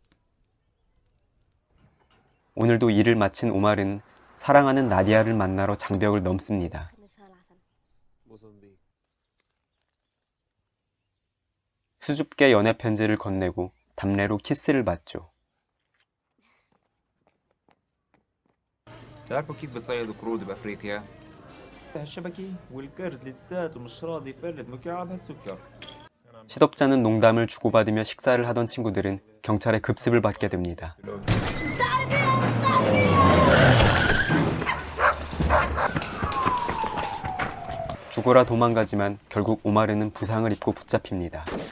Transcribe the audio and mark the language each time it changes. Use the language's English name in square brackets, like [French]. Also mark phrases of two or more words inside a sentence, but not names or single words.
[Korean] 오늘도 일을 마친 오마르는 사랑하는 나디아를 만나러 장벽을 넘습니다. 수줍게 연애 편지를 건네고 담례로 키스를 받죠. [Arabic] تعرفوا كيف بتصيدوا قرود بافريقيا؟ هالشبكة والقرد لساته مش راضي يفرد مكعب هالسكر. [Korean] 시덥잖은 농담을 주고받으며 식사를 하던 친구들은 경찰의 급습을 받게 됩니다. 죽어라 도망가지만 결국 오마르는 부상을 입고 붙잡힙니다.